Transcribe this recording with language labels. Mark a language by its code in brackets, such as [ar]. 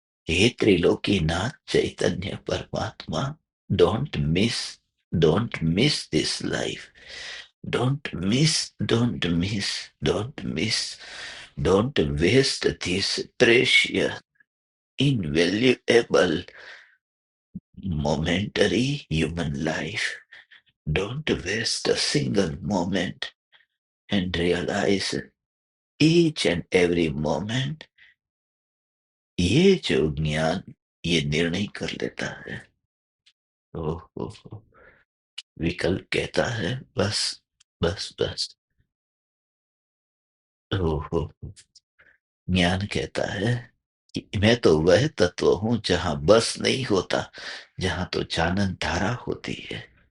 [hi] हे त्रिलोकीनाथ चैतन्य परमात्मा, [en] Don't miss don't miss this life, don't miss don't miss don't miss, don't waste this precious invaluable momentary human life. Don't waste a single moment and realize each and every moment [hi] ये जो ज्ञान ये निर्णय कर लेता है। ओह, विकल्प कहता है बस बस बस। ओहो, ज्ञान कहता है कि मैं तो वह तत्व हूं जहां बस नहीं होता, जहां तो जानन धारा होती है।